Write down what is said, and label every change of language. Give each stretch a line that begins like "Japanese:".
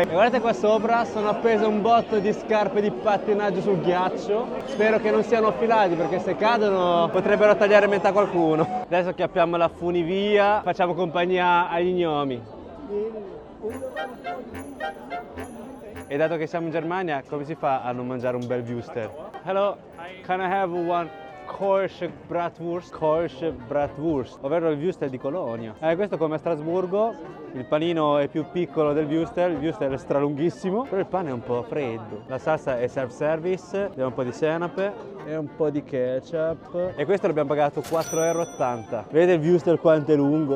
Italian: E guardate qua sopra, sono appeso un botto di scarpe di pattinaggio sul ghiaccio. Spero che non siano affilati perché se cadono potrebbero tagliare metà qualcuno. Adesso chiappiamo la funivia, facciamo compagnia agli gnomi. E dato che siamo in Germania, come si fa a non mangiare un bel Würstel?
English: Hello, can I have one Kölsche Bratwurst?
Italian: Kölsche Bratwurst, ovvero il Würstel di Colonia. Questo come a Strasburgo, il panino è più piccolo del Würstel, il Würstel è stralunghissimo, però il pane è un po' freddo. La salsa è self-service, abbiamo un po' di senape e un po' di ketchup. E questo l'abbiamo pagato 4,80 euro. Vedete il Würstel quanto è lungo?